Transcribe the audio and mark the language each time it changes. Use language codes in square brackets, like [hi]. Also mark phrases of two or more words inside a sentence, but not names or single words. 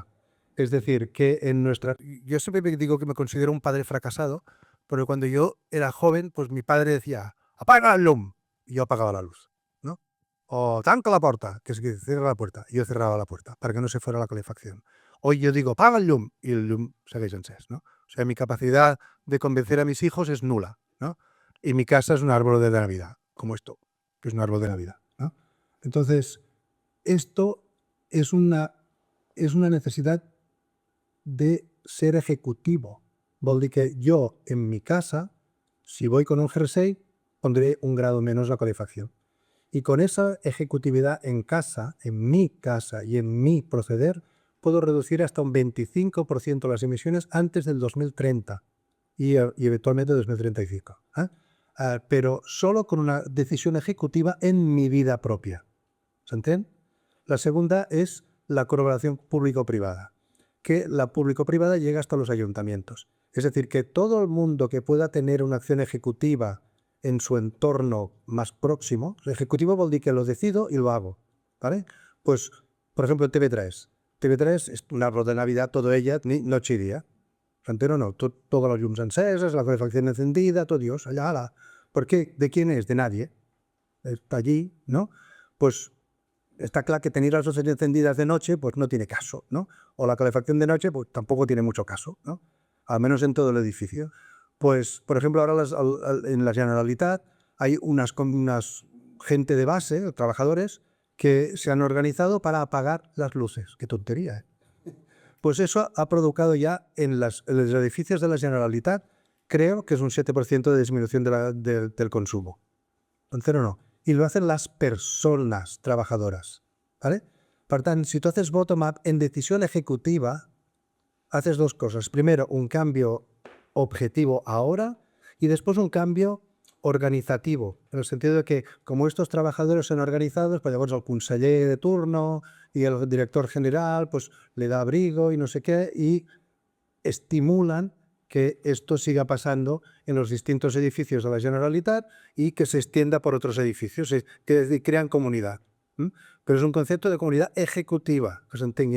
[es] Es decir, que yo siempre digo que me considero un padre fracasado, porque cuando yo era joven, pues mi padre decía, [ca] apaga el llum, [es] y yo apagaba la luz, ¿no? O [ca] tanca la [es] puerta, que es que cierra la puerta, y yo cerraba la puerta, para que no se fuera la calefacción. Hoy yo digo, [ca] apaga el llum, y el llum segueix encès, ¿no? [es] O sea, mi capacidad de convencer a mis hijos es nula, ¿no? Y mi casa es un árbol de Navidad, como esto, que es un árbol de Navidad, ¿no? Entonces, esto es una necesidad de ser ejecutivo. [ca] Vol dir que [es] yo, en mi casa, si voy con un jersey, pondré 1 grado menos la calefacción. Y con esa ejecutividad en casa, en mi casa y en mi proceder, puedo reducir hasta un 25% las emisiones antes del 2030 y eventualmente 2035. Pero solo con una decisión ejecutiva en mi vida propia. [ca] ¿S'entén? [es] La segunda es la colaboración público-privada, que la público-privada llega hasta los ayuntamientos. Es decir, que todo el mundo que pueda tener una acción ejecutiva en su entorno más próximo, ejecutivo [ca] vol dir que [es] lo decido y lo hago, ¿vale? Pues, por ejemplo, TV3. TV3 es un árbol de Navidad, todo ella, noche y día. [ca] ¿S'entén o no? [es] Todos los [ca] llums enceses, [es] la calefacción encendida, todo Dios, allá, ala. ¿Por qué? ¿De quién es? De nadie. Está allí, ¿no? Pues Está claro que tener las luces encendidas de noche pues no tiene caso, ¿no? O la calefacción de noche pues tampoco tiene mucho caso, ¿no? Al menos en todo el edificio. Pues, por ejemplo, ahora en la Generalitat hay unas gente de base, trabajadores, que se han organizado para apagar las luces. Qué tontería, ¿eh? Pues eso ha provocado ya en los edificios de la Generalitat, creo que es un 7% de disminución del consumo. Entonces, no. Y lo hacen las personas trabajadoras, ¿vale? [ca] Per tant, [es] si tú haces bottom-up en decisión ejecutiva, haces dos cosas. Primero, un cambio objetivo ahora y después un cambio organizativo, en el sentido de que como estos trabajadores son organizados, pues llavors el conseller de turno y el director general pues le da abrigo y no sé qué y estimulan que esto siga pasando en los distintos edificios de la Generalitat y que se extienda por otros edificios, que crean comunidad. Pero es un concepto de comunidad ejecutiva, que se entiende.